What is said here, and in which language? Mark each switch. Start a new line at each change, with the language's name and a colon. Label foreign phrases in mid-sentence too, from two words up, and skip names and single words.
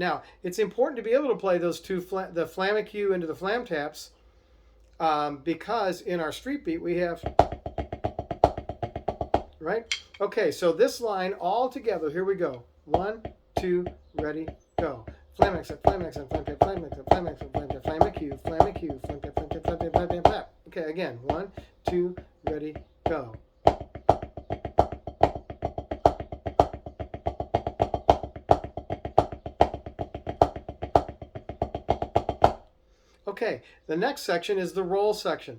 English: Now, it's important to be able to play those two, the flamacue into the flam taps, because in our street beat we have, right? Okay, so this line all together, here we go. 1, 2, ready, go. Flam accent, flam accent, flam tap, flam accent, flam accent, flam tap, flamacue, flamacue, flam tap, flam tap, flam tap, flam tap, flam. Okay, again, 1, 2, ready, go. Okay, the next section is the roll section.